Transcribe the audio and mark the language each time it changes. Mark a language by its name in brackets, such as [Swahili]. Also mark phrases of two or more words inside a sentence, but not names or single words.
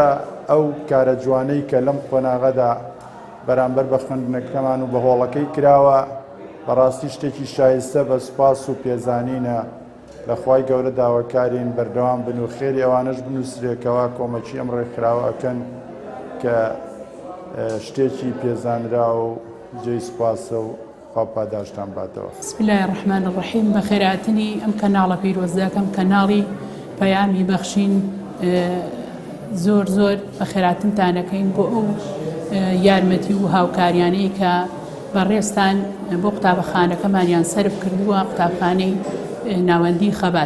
[Central Kurdish] ئەو کارە جوانەی کە لەم قۆناغەدا بەرامبەر بە خوێندنەکەمان و بە هۆڵەکەی کراوە بەڕاستی شتێکی شایستە بە سوپاس و پێزانینە لەخوای گەورە داواکارین بەردەوام بن و خێری ئەوانش بنووسرێکەوە کۆمەچی ئەم ڕێکخراوە ئەکەن کە شتێکی پێزانرا و جێی سوپاسە و خوا پاداشتان باتەوە. [Arabic] بسم الله الرحمن الرحیم [Central Kurdish] بە خێراتنی ئەم کەناڵە پیرۆزدەکەم کەناڵی پەیامی بەخشین زۆر زۆر بە خێراتنتانەکەین بۆ ئەو یارمەتی و هاوکاریانەی کە بەڕێستان بۆ قوتابخانەکەمانیان سەرف کردووە قوتابخانەی ناوەندی خەبات.